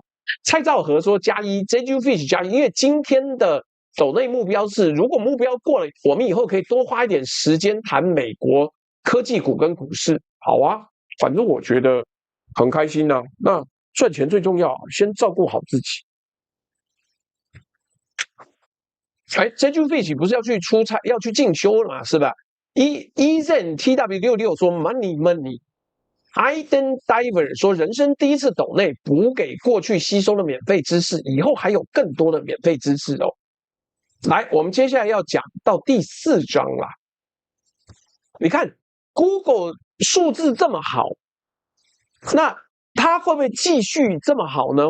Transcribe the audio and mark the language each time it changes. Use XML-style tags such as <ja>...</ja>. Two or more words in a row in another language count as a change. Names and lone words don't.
<zh>蔡兆和說+1 ，JGFish +1，因為今天的抖內目標是，如果目標過了，我們以後可以多花一點時間談美國科技股跟股市。好啊，反正我覺得很開心啊。那賺錢最重要，先照顧好自己。哎 ，JGFish 不是要去出差，要去進修了嘛，是吧？EZen TW66 說 Money。Iden Diver 說，人生第一次抖內補給過去吸收的免費知識，以後還有更多的免費知識哦。來，我們接下來要講到第4章啦。你看 ，Google 數字這麼好，那它會不會繼續這麼好呢？</zh>